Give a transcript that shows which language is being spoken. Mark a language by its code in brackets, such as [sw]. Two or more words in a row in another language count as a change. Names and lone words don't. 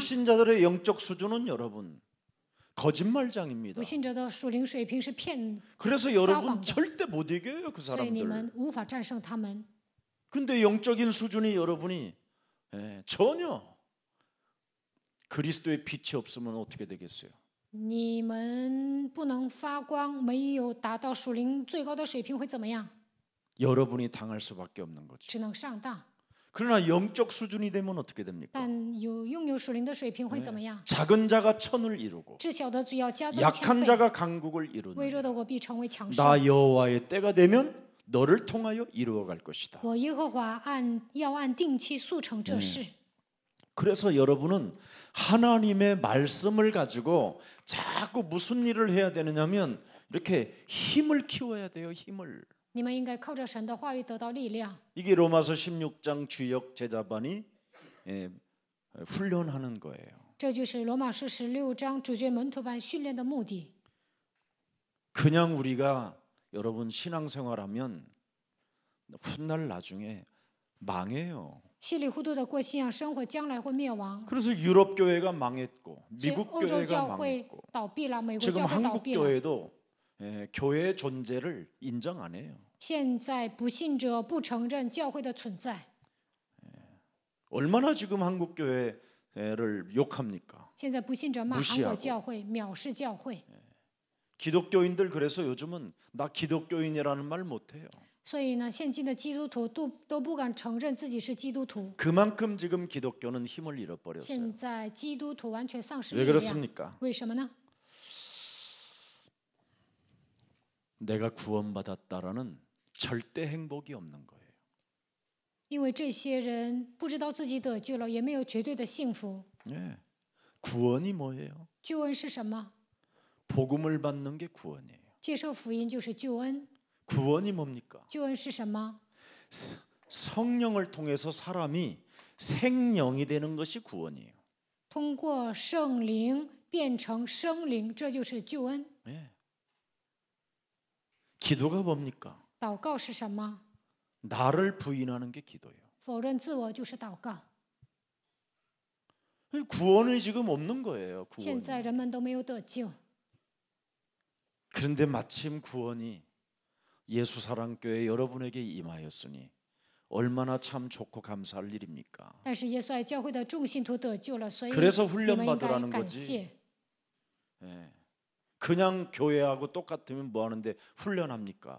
[ko] 불신자들의 영적 수준은 여러분 거짓말장입니다. [zh] 不信者的属灵水平是骗， [ko] 그래서 여러분 절대 못 이겨요 그 [zh] 所以你 [ko] 사람들. [zh] 们无法战胜他们。 [ko] 근데 영적인 수준이 여러분이 전혀 그리스도의 빛이 없으면 어떻게 되겠어요? [zh] 你们不能发光，没有达到属灵最高的水平会怎么样？ [ko] 여러분이 당할 수밖에 없는 거죠. [zh] 只能上当。 [ko] 그러나 영적 수준이 되면 어떻게 됩니까? [zh] 但拥有属灵的水平会怎么样？ [ko] 작은 자가 천을 이루고 [zh] 至小的主要加增千 [ko] 약한 [zh] 倍， [ko] 자가 강국을 [zh] 微 [ko] 이루는 [zh] 弱的我必成为强盛。 [ko] 나 여호와의 때가 되면 너를 통하여 이루어갈 것이다. [zh] 我耶和华要按定期速成这事。 [ko] 그래서 여러분은 하나님의 말씀을 가지고 자꾸 무슨 일을 해야 되느냐면 이렇게 힘을 키워야 돼요. 힘을. [zh] 你们应该靠着神的话语得到力量。 [ko] 이게 로마서 16장 주역 제자반이 훈련하는 거예요. [zh] 这就是罗马书16章主角门徒班训练的目的。 [ko] 그냥 우리가 여러분 신앙생활하면 훗날 나중에 망해요. [zh] 稀里糊涂的过信仰生活，将来会灭亡。 [ko] 그래서 유럽 교회가 망했고 [zh] 所以 [ko] 미국 [zh] 欧洲 [ko] 교회가 [zh] 教会 [ko] 망했고 [zh] 倒闭了，美国 [ko] 지금 [zh] 教会倒 [ko] 한국 [zh] 闭了。 [ko] 교회도 교회의 존재를 인정 안 해요. [zh] 现在不信者不承认教会的存在。 [ko] 얼마나 지금 한국 교회를 욕합니까? [zh] 现在不信者骂韩 [ko] 무시하고 [zh] 国教会，藐视教会。 [ko] 기독교인들 그래서 요즘은 나 기독교인이라는 말 못해요. [zh] 所以呢，现今的基督徒都不敢承认自己是基督徒。 [ko] 그만큼 지금 기독교는 힘을 잃어버렸어요. [zh] 现在基督徒完全丧失 [ko] 왜 [zh] 力量， [ko] 그렇습니까? [zh] 为什么呢？ [ko] 내가 구원받았다라는 절대 행복이 없는 거예요. [zh] 因为这些人不知道自己得救了，也没有绝对的幸福。 [ko] 예. 구원이 뭐예요? [zh] 救恩是什么？ [ko] 복음을 받는 게 구원이에요. [zh] 接受福音就是救恩。 [ko] 구원이 뭡니까? [zh] 救恩是什么？ [ko] 성령을 통해서 사람이 생령이 되는 것이 구원이에요. [zh] 通过圣灵变成生灵，这就是救恩。 [ko] 예. 기도가 뭡니까? [zh] 祷告是什么？ [ko] 나를 부인하는 게 기도예요. [zh] 否认自我就是祷告。 [ko] 구원이 지금 없는 거예요. [zh] 现 [ko] 구원이. [zh] 在人们都没有得救， [ko] 그런데 마침 구원이 예수사랑교회 여러분에게 임하였으니 얼마나 참 좋고 감사할 일입니까? [zh] 但是耶稣爱教会的众信徒得救了，所以 [ko] 그래서 [zh] 你们应该 [ko] 훈련받으라는 [zh] 感 [ko] 거지. [zh] 谢。 [ko] 예. 그냥 교회하고 똑같으면 뭐 하는데 훈련합니까?